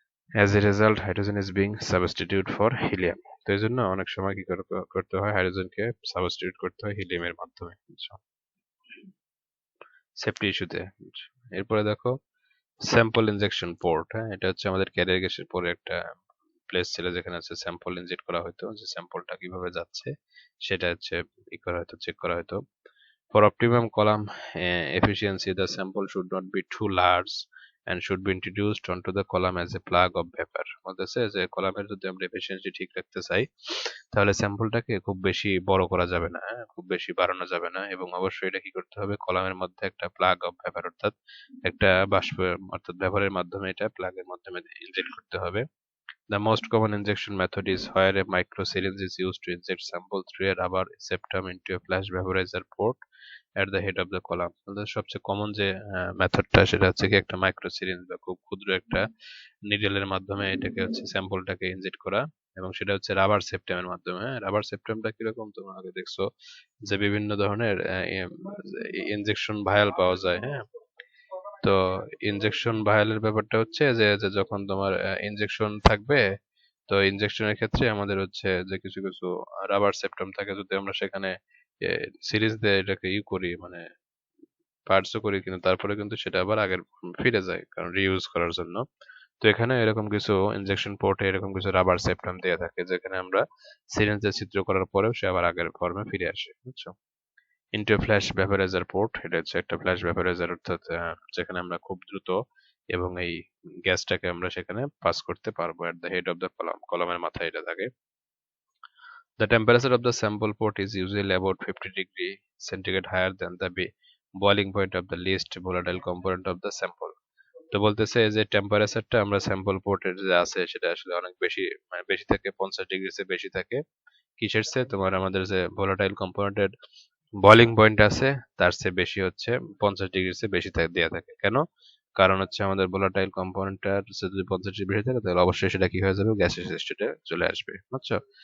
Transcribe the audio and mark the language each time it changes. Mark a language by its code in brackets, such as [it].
[en] as a result hydrogen is being substitute for helium, [bn] তো এই জন্য অনেক সময় কি করতে হয়, হাইড্রোজেনকে সাবস্টিটিউট করতে হয় হিলিয়ামের মাধ্যমে, বুঝছো, সেফটি ইস্যুতে। এরপরে দেখো স্যাম্পল ইনজেকশন পোর্ট। হ্যাঁ, এটা হচ্ছে আমাদের ক্যারিয়ার গ্যাসের পরে একটা প্লেস ছিল যেখানে হচ্ছে স্যাম্পল ইনজেক্ট করা হতো, যে স্যাম্পলটা কিভাবে যাচ্ছে সেটা হচ্ছে ই করা হতো, চেক করা হতো। [en] For optimum column efficiency, the sample should not be too large and should be introduced onto the column as a plug of vapor. [bn] বলতেছে যে কলামের যদি আমরা এফিসিয়েন্সি ঠিক রাখতে চাই, তাহলে স্যাম্পলটাকে খুব বেশি বড় করা যাবে না, হ্যাঁ, খুব বেশি বাড়ানো যাবে না, এবং অবশ্যই এটা কি করতে হবে, কলামের মধ্যে একটা প্লাগ অফ ভেপার অর্থাৎ একটা বাষ্প অর্থাৎ ভেপারের মাধ্যমে এটা প্লাগের মাধ্যমে ইনজেক্ট করতে হবে। [en] The most common injection method is where a micro syringe is used to inject sample through a rubber septum into a flash vaporizer port at the head of the column. [bn] সবচেয়ে common যে মেথডটা সেটা হচ্ছে কি একটা micro syringe বা খুব ক্ষুদ্র একটা নিডেলের মাধ্যমে এটাকে হচ্ছে স্যাম্পলটাকে ইনজেক্ট করা, এবং সেটা হচ্ছে রাবার সেপ্টামের মাধ্যমে। হ্যাঁ, রাবার সেপ্টামটা কিরকম তোমরা আগে দেখছো যে বিভিন্ন ধরনের ইনজেকশন ভায়াল পাওয়া যায়। হ্যাঁ, তো ইনজেকশন ভায়ালের ব্যাপারটা হচ্ছে যে যে যখন তোমার ইনজেকশন থাকবে, তো ইনজেকশনের ক্ষেত্রে আমাদের হচ্ছে যে কিছু কিছু রাবার সেপ্টাম থাকে, যদি আমরা সেখানে সিরিজ দিয়ে এটাকে করি মানে পার্টসও করি, কিন্তু তারপরে কিন্তু সেটা আবার আগের ফিরে যায় কারণ রিইউজ করার জন্য। তো এখানে এরকম কিছু ইনজেকশন পোর্টে এরকম কিছু রাবার সেপ্টাম দেওয়া থাকে, যেখানে আমরা সিরিঞ্জে ছিদ্র করার পরেও সে আবার আগের ফর্মে ফিরে আসে, বুঝছো। [en] into flash vaporiser port, [bn] এটা হচ্ছে একটা ফ্ল্যাশ ভ্যাপারাইজার, অর্থাৎ যেখানে আমরা খুব দ্রুত এবং এই গ্যাসটাকে আমরা সেখানে পাস করতে পারবো। [en] at the head of the column, [bn] কলামের মাথায় এটা থাকে। [en] The temperature of the sample port is usually about 50 degree centigrade higher than the boiling point of the least volatile component of the sample. [bn] তো বলতেছে যে টেম্পারেচারটা আমরা স্যাম্পল পোর্টের যে আছে সেটা আসলে অনেক বেশি, মানে বেশি থাকে, 50 ডিগ্রি চেয়ে বেশি থাকে। কিসের চেয়ে, তোমার আমাদের যে ভোলাটাইল কম্পোনেন্টের বয়লিং পয়েন্ট আছে তার চেয়ে বেশি হচ্ছে 50 ডিগ্রির চেয়ে বেশি দেওয়া থাকে। কেন? কারণ হচ্ছে আমাদের ভোলাটাইল কম্পোনেন্টটার যদি 50 ডিগ্রি বেশি থাকে তাহলে অবশ্যই সেটা কি হয়ে যাবে, গ্যাসের স্টেটে চলে আসবে, বুঝছো।